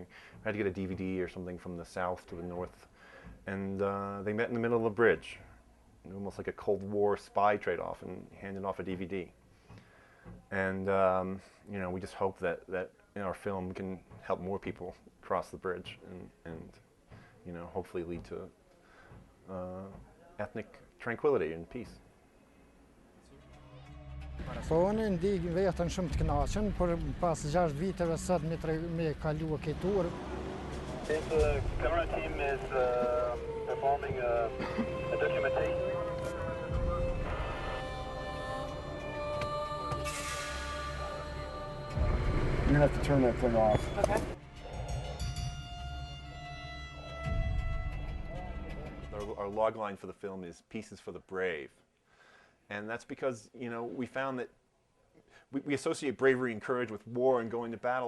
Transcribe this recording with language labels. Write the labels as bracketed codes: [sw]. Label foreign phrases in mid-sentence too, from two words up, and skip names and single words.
[en] We had to get a DVD or something from the south to the north, and they met in the middle of the bridge, almost like a Cold War spy trade-off, and handed off a DVD. And we just hope that our film can help more people cross the bridge, and hopefully lead to ethnic tranquility and peace. [sq] Po unë ndih vetën shumë të kënaqur, por pas 6 viteve sot me kaluar këtë turp. [en] The camera team is performing a documentation. You're gonna have to turn that thing off. Okay. Our log line for the film is "Peace is for the brave," and that's because we found that we associate bravery and courage with war and going to battle.